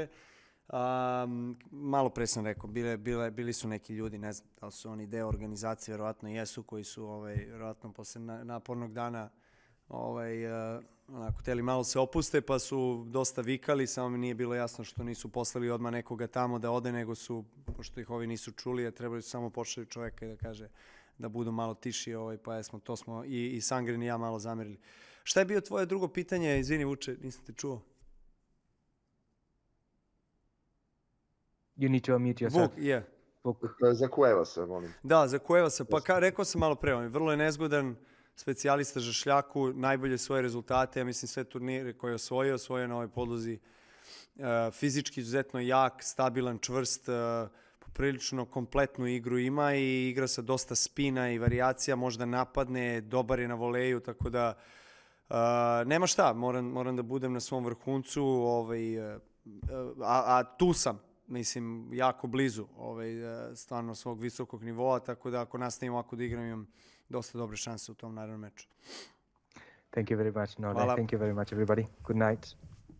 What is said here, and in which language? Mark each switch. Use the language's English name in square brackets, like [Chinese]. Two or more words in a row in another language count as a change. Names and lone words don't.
[Serbian] Malo pre sam rekao, bili su neki ljudi, ne znam da li su oni deo organizacije, verovatno jesu, koji su verovatno posle napornog dana onako hteli malo se opuste, pa su dosta vikali, samo mi nije bilo jasno što nisu poslali odmah nekoga tamo da ode, nego su, pošto ih ovi nisu čuli, a trebali su samo pošalju čoveka i da kaže da budu malo tiši, pa to smo i Sangren i ja malo zamerili. Šta je bio tvoje drugo pitanje? Izvini Vuče, nisam te čuo. [English] You need to unmute yourself. [Serbian] Vuk, Za Cuevasa, molim. Da, za Cuevasa. Pa rekao sam malo pre, vrlo je nezgodan, specijalista za šljaku, najbolje svoje rezultate, ja mislim sve turnire koje je osvojio na ovoj podlozi. Fizički izuzetno jak, stabilan, čvrst, poprilično kompletnu igru ima i igra sa dosta spina i varijacija, možda napadne, dobar je na voleju, tako da nema šta, moram da budem na svom vrhuncu, a tu sam, mislim, jako blizu stvarno svog visokog nivoa, tako da ako nastavim ovako da igram, imam dosta dobre šanse u tom naravnom meču. [English] Thank you very much, Nole. [Serbian] Hvala. [English] Thank you very much, everybody. Good night.